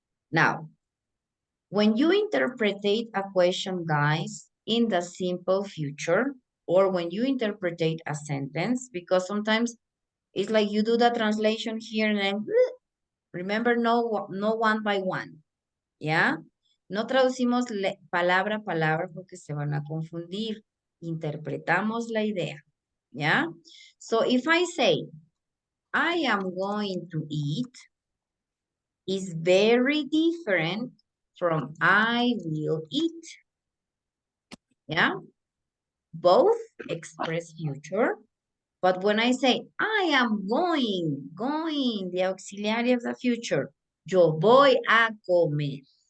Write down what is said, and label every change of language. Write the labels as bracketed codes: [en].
[en] Now, when you interpretate a question, guys, in the simple future, or when you interpretate a sentence, because sometimes it's like you do the translation here and then, remember, no one by one, ¿ya? [es] No traducimos palabra a palabra porque se van a confundir. Interpretamos la idea, ¿ya? [en] So if I say, I am going to eat, is very different from I will eat. Yeah? Both express future, but when I say I am going, the auxiliary of the future, [es] yo voy a comer.